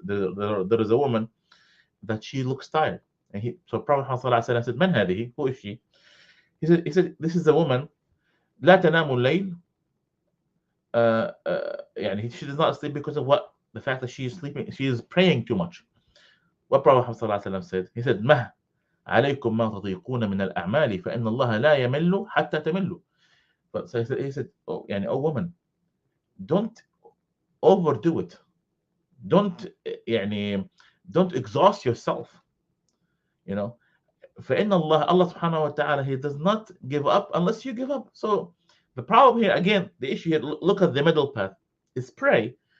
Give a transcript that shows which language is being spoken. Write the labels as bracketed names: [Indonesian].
[English] There is a woman that she looks tired, and so Prophet Muhammad said, [Arabic] "Man hadihi? [English] Who is she?" He said, "This is a woman. [Arabic] لا تنام الليل." [English] She does not sleep because of what? The fact that she is sleeping, she is praying too much. What Prophet Muhammad said? [Arabic] He said, "مه عليكم ما تطيقون من الأعمال فإن الله لا يمل حتى تملوا." [English] So he said, oh woman, don't overdo it. Don't don't exhaust yourself. فإن Allah subhanahu wa ta'ala, he does not give up unless you give up. So the problem here, again, the issue here, look at the middle path, is pray.